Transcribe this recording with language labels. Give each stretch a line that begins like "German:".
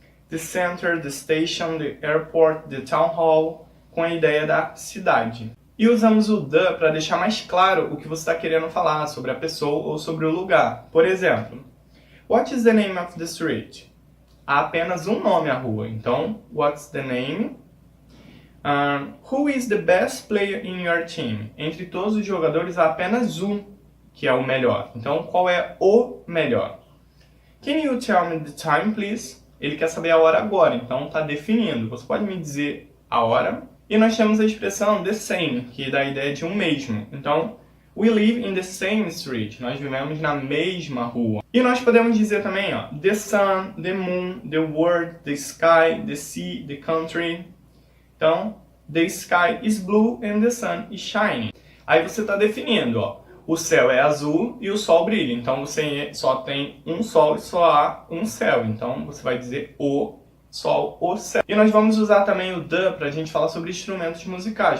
English: The center, the station, the airport, the town hall,
Portuguese: com a ideia da cidade. E usamos o the para deixar mais claro o que você está querendo falar sobre a pessoa ou sobre o lugar. Por exemplo,
English: what is the name of the street?
Portuguese: Há apenas um nome à rua, então,
English: what's the name? Who is the best player in your team?
Portuguese: Entre todos os jogadores há apenas um que é o melhor. Então, qual é o melhor?
English: Can you tell me the time, please?
Portuguese: Ele quer saber a hora agora, então está definindo. Você pode me dizer a hora? E nós temos a expressão the same, que dá a ideia de um mesmo. Então,
English: we live in the same street.
Portuguese: Nós vivemos na mesma rua. E nós podemos dizer também, ó,
English: the sun, the moon, the world, the sky, the sea, the country.
Portuguese: Então,
English: the sky is blue and the sun is shining.
Portuguese: Aí você está definindo, ó, o céu é azul e o sol brilha. Então, você só tem um sol e só há um céu. Então, você vai dizer o sol, o céu. E nós vamos usar também o the para a gente falar sobre instrumentos musicais.